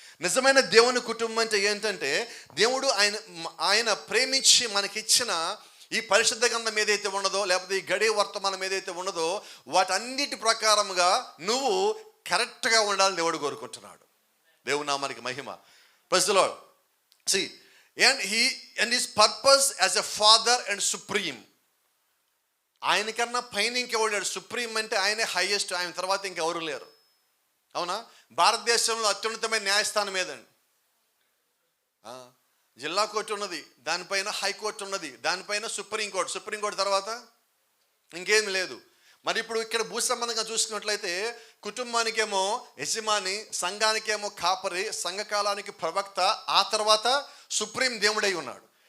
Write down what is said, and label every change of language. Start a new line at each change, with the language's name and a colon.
Telugu: నిజమైన దేవుని కుటుంబం అంటే ఏంటంటే దేవుడు ఆయన ప్రేమించి మనకిచ్చిన ఈ పరిశుద్ధ గ్రంథం ఏదైతే ఉన్నదో, లేకపోతే ఈ గడియ వర్తమానం ఏదైతే ఉన్నదో, వాటన్నిటి ప్రకారముగా నువ్వు కరెక్ట్గా ఉండాలని దేవుడు కోరుకుంటున్నాడు. దేవుని నామానికి మహిమ.
English: Praise the Lord. See, and his purpose as a father and supreme.
Telugu: ఆయనకన్నా పైన ఇంకెవడు? సుప్రీం అంటే ఆయనే హైయెస్ట్, ఆయన తర్వాత ఇంకెవరు లేరు. అవునా? భారతదేశంలో అత్యున్నతమైన న్యాయస్థానం ఏదండి? జిల్లా కోర్టు ఉన్నది, దానిపైన హైకోర్టు ఉన్నది, దానిపైన సుప్రీంకోర్టు. సుప్రీంకోర్టు తర్వాత ఇంకేం లేదు. మరి ఇప్పుడు ఇక్కడ భూ సంబంధంగా చూసుకున్నట్లయితే కుటుంబానికేమో యజమాని, సంఘానికేమో కాపరి, సంఘకాలానికి ప్రవక్త, ఆ తర్వాత సుప్రీం దేవుడై ఉన్నాడు.